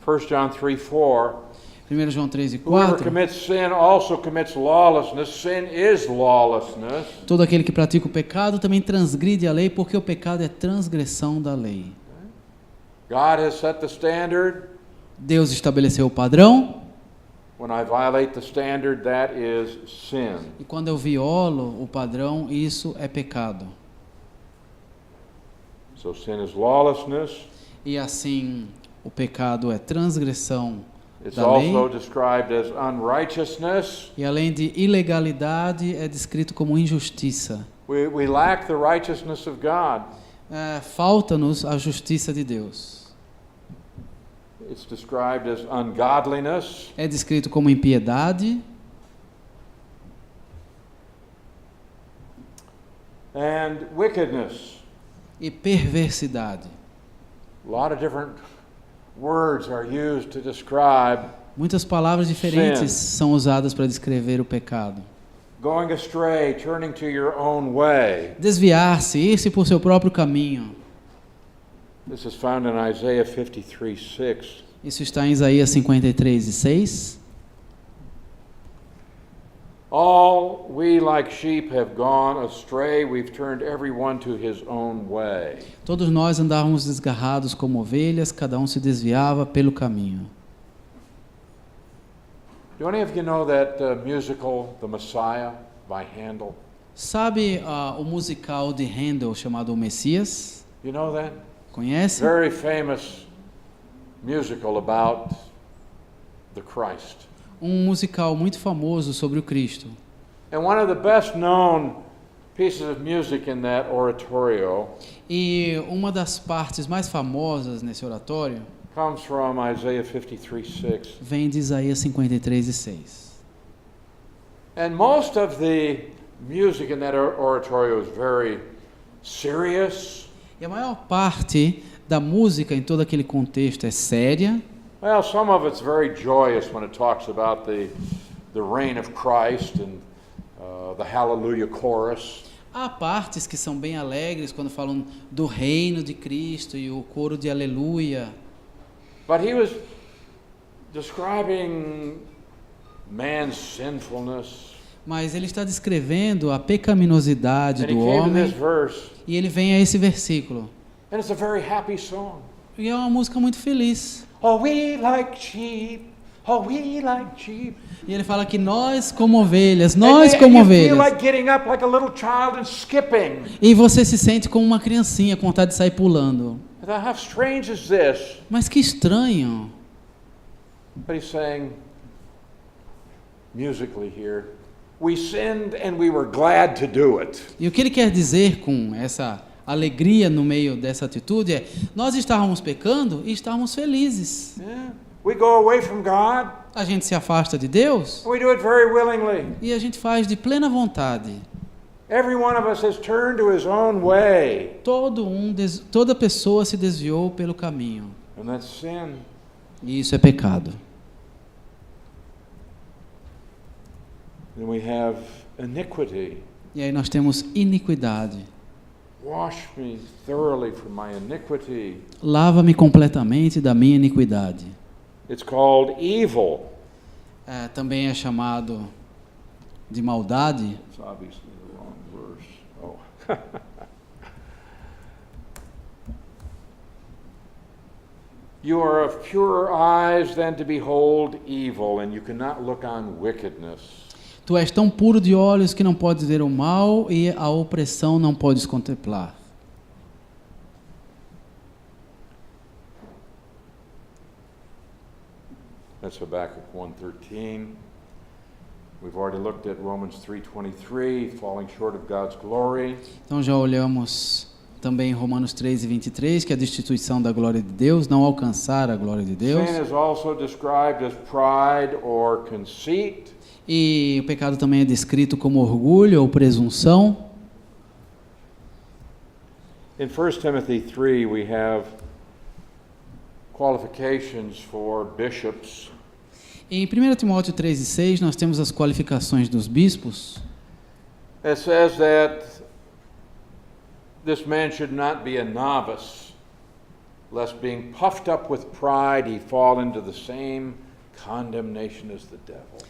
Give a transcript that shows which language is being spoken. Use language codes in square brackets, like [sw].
[en] 1 John 3:4. [pt] 1 João 3 e [en] Whoever 4. commits sin also commits lawlessness. Sin is lawlessness. [pt] Todo aquele que pratica o pecado também transgride a lei, porque o pecado é transgressão da lei. [en] God has set the standard. [pt] Deus estabeleceu o padrão, [en] When I violate the standard, that is sin. [pt] e quando eu violo o padrão, isso é pecado. [en] So sin is lawlessness. [pt] E assim, o pecado é transgressão [en] It's [pt] da lei. [en] also described as unrighteousness. [pt] E além de ilegalidade, é descrito como injustiça. [en] We lack the righteousness of God. [pt] Falta-nos a justiça de Deus. [en] It's described as ungodliness. [pt] É descrito como impiedade [en] And wickedness. [pt] e perversidade. [en] A lot of different words are used to describe [pt] Muitas palavras diferentes são usadas para descrever o pecado. [en] going astray, turning to your own way. [pt] Desviar-se, ir-se por seu próprio caminho. [en] This is found in Isaiah 53:6. [pt] Isso está em Isaías 53:6. [en] All we like sheep have gone astray, we've turned everyone to his own way. [pt] Todos nós andávamos desgarrados como ovelhas, cada um se desviava pelo caminho. [en] Do any of you know that musical, The Messiah, by Handel? [pt] Sabe o musical de Handel chamado O Messias? [en] You know that? [pt] Conhece? [en] Very famous musical about the Christ. [pt] Musical muito famoso sobre o Cristo. [en] And one of the best known pieces of music in that oratorio [pt] E uma das partes mais famosas nesse oratório [en] comes from Isaiah 53:6. [pt] vem de Isaías 53:6. [en] And most of the music in that oratorio is very serious. [pt] E a maior parte da música em todo aquele contexto é séria. [en] Well, some of it's very joyous when it talks about the reign of Christ and the Hallelujah chorus. [pt] Há partes que são bem alegres quando falam do reino de Cristo e o coro de aleluia. [en] But he was describing man's sinfulness. [pt] Mas ele está descrevendo a pecaminosidade [en] And he [pt] do [en] came to [pt] homem [en] this verse, [pt] e ele vem a esse versículo. [en] and it's a very happy song. [pt] E é uma música muito feliz. [en] Oh, we like sheep. Oh, we like sheep. [pt] E ele fala que nós como ovelhas, [en] And [pt] nós [en] you [pt] como [en] feel [pt] ovelhas. [en] like getting up like a little child and skipping. [pt] E você se sente como uma criancinha com vontade de sair pulando. [en] I thought, how strange is this? [pt] Mas que estranho. [en] But he's saying, musically here, we sinned and we were glad to do it. [pt] E o que ele quer dizer com essa alegria no meio dessa atitude é: nós estávamos pecando e estávamos felizes. [en] Yeah. We go away from God. [pt] A gente se afasta de Deus [en] We do it very willingly. [pt] e a gente faz de plena vontade. [en] Every one of us has turned to his own way. [pt] Toda pessoa se desviou pelo caminho. [en] And that's sin. [pt] E isso é pecado. [en] Then we have iniquity. [pt] E aí nós temos iniquidade. [en] Wash me thoroughly from my iniquity. [pt] Lava-me completamente da minha iniquidade. [en] It's called evil. [pt] Também é chamado de maldade. [en] It's obviously the wrong verse. Oh. You are of purer eyes than to behold evil, and you cannot look on wickedness. [pt] Tu és tão puro de olhos que não podes ver o mal e a opressão não podes contemplar. [en] That's Habakkuk 1:13. We've already looked at Romans 3:23, falling short of God's glory. [pt] Então já olhamos também em Romanos 3:23, que é a destituição da glória de Deus, não alcançar a glória de Deus. [en] Sin is also described as pride or conceit. [pt] E o pecado também é descrito como orgulho ou presunção. [en] In 1 Timothy 3, we have qualifications for bishops. [pt] Em 1 Timóteo 3:6 nós temos as qualificações dos bispos. [en] It says that this man should not be a novice, lest being puffed up with pride he fall into the same condemnation as the devil.